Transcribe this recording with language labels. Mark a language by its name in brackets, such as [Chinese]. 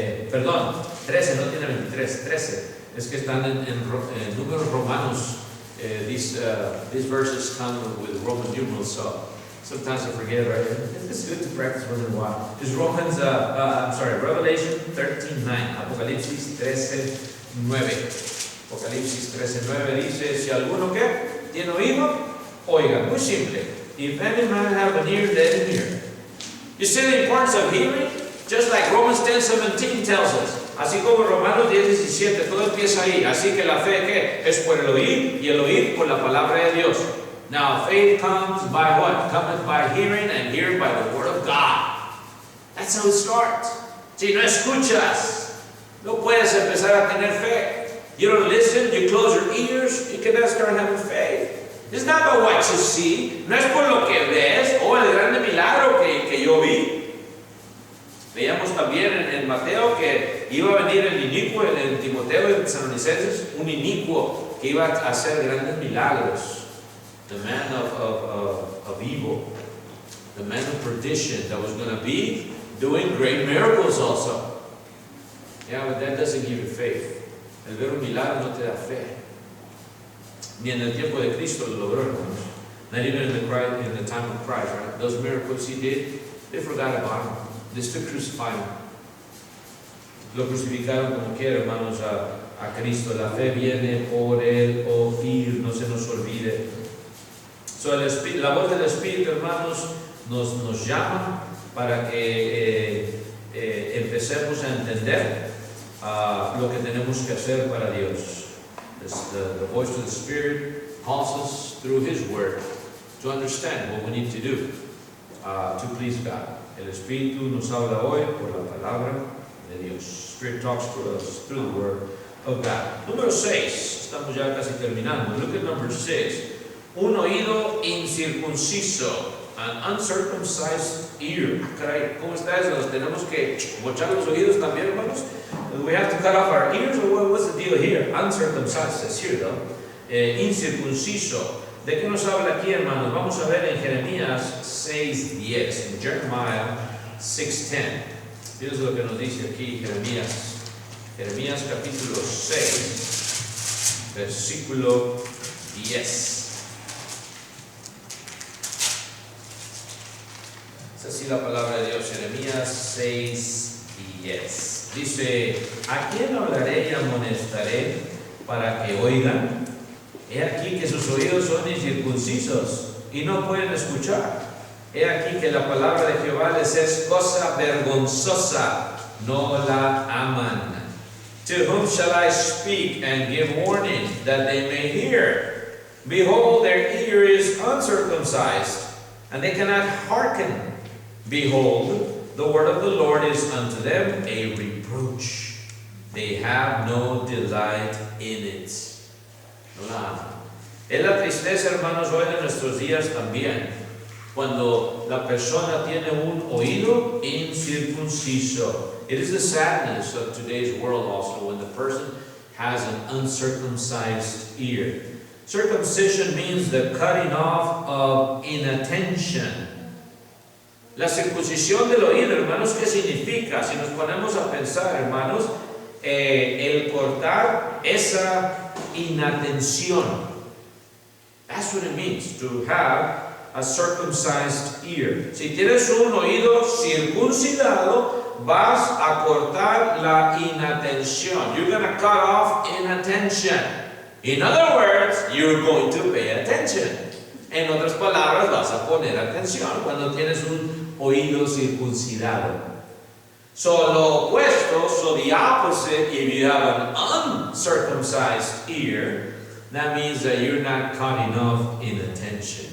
[Spanish] Perdón, 13, no tiene 23, 13. Es que están en números romanos. [English] These verses come with Roman numerals, so sometimes I forget, right? It's good to practice once in a while. It's Revelation 13:9. Apocalipsis 13:9. [Spanish] Apocalipsis 13:9 dice, si alguno que tiene oído, oiga. Muy simple. [English] If any man have an ear, let him hear. You see the importance of hearing? Just like Romans 10:17 tells us. [Spanish] Así como Romanos 10:17, todo empieza ahí. Así que la fe, ¿qué? Es por el oír, y el oír por la palabra de Dios. [English] Now, faith comes by what? Cometh by hearing, and hearing by the word of God. That's how it starts. [Spanish] Si no escuchas, no puedes empezar a tener fe. [English] You don't listen, you close your ears, you cannot start having faith. It's not about what you see. [Spanish] No es por lo que ves, o el grande milagro que yo vi. Veíamos también en Mateo que iba a venir el inicuo, en Timoteo y en Tesalonicenses, un inicuo que iba a hacer grandes milagros. [English] The man of evil, the man of perdition that was going to be doing great miracles also. Yeah, but that doesn't give you faith. [Spanish] El ver un milagro no te da fe. Ni en el tiempo de Cristo lo logró, hermanos. [English] Not even in the time of Christ, right? Those miracles he did, they forgot about him. They still crucified him. [Spanish] Lo crucificaron como quiera, hermanos, a Cristo. La fe viene por el oír, no se nos olvide. So, la voz del Espíritu, hermanos, nos llama para que empecemos a entender lo que tenemos que hacer para Dios. [English] The voice of the Spirit calls us through His Word to understand what we need to do to please God. [Spanish] El Espíritu nos habla hoy por la palabra de Dios. [English] Spirit talks to us through the Word of God. [Spanish] Número 6, estamos ya casi terminando. [English] Look at number 6. [Spanish] Un oído incircunciso, [English] an uncircumcised ear. [Spanish] Caray, ¿cómo está eso? ¿Nos tenemos que mochar los oídos también, hermanos? [English] Do we have to cut off our ears, or what's the deal here? Uncircumcised says here, though. [Spanish] Incircunciso. ¿De qué nos habla aquí, hermanos? Vamos a ver en Jeremías 6:10, en Jeremiah 6:10. Fíjense lo que nos dice aquí Jeremías. Jeremías capítulo 6, versículo 10. Es así la palabra de Dios, Jeremías 6:10. Dice, ¿a quién hablaré y amonestaré para que oigan? He aquí que sus oídos son incircuncisos y no pueden escuchar. He aquí que la palabra de Jehová les es cosa vergonzosa, no la aman. [English] To whom shall I speak and give warning that they may hear? Behold, their ear is uncircumcised, and they cannot hearken. Behold, the word of the Lord is unto them a reproach. They have no delight in it. [Spanish] No la aman. Es la tristeza, hermanos, hoy de nuestros días también, cuando la persona tiene un oído incircunciso. [English] It is the sadness of today's world also when the person has an uncircumcised ear. Circumcision means the cutting off of inattention. [Spanish] La circuncisión del oído, hermanos, ¿qué significa? Si nos ponemos a pensar, hermanos, el cortar esa inatención. [English] That's what it means to have a circumcised ear. [Spanish] Si tienes un oído circuncidado, vas a cortar la inatención. [English] You're going to cut off inattention. In other words, you're going to pay attention. [Spanish] En otras palabras, vas a poner atención cuando tienes un oído circuncidado. So lo opuesto, [English] so the opposite, if you have an uncircumcised ear, that means that you're not caught enough in attention.